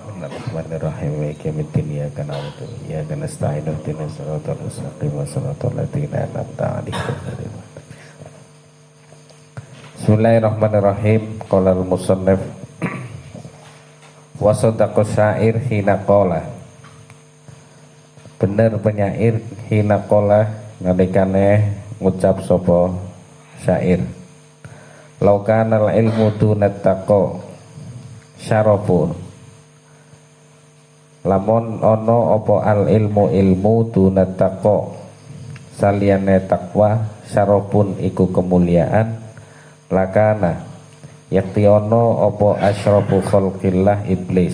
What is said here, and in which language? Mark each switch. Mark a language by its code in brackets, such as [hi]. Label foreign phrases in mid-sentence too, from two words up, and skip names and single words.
[ar] بسم الله الرحمن الرحيم. ويوم الدين إياك نعبد وإياك نستعين اهدنا الصراط المستقيم صراط الذين أنعمت عليهم. بسم الله الرحمن الرحيم. قال المصنف وصدق الشاعر حين قال. [jv] Bener penyair [ar] حين قال [jv] nalikane ngucap sapa syair. [ar] لو كان العلم دون التقى شرف. [jv] Lamun ono apa [ar] العلم دون التقى [jv] saliyane takwa syarafun iku kemuliaan lakana yakti ono apa [ar] أشرف خلق الله إبليس.